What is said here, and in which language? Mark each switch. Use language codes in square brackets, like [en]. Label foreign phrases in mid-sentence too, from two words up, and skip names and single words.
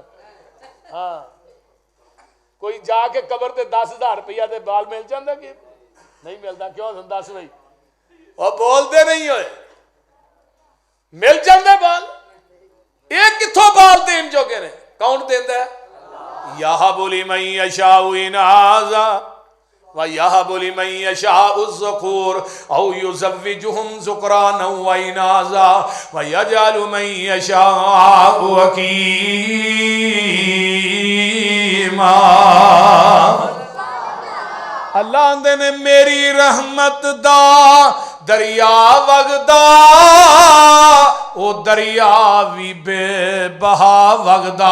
[pa] ہاں کوئی جا کے قبر تے 10,000 روپیہ دے بال مل جاتا کہ نہیں ملتا? کیوں حسن دس بھائی? [ur] اور بولتے نہیں ہوئے مل جاتے بال. [pa] یہ کتھوں بال دین جوگے نے؟ کون دیندا ہے? [ar] يهب لمن يشاء إناثا ويهب لمن يشاء الذكور أو يزوجهم ذكرانا وإناثا ويجعل من يشاء عقيما. [pa] اللہ آندے نے میری رحمت دا دریا وگدا، او دریا بھی بے بہا وگدا.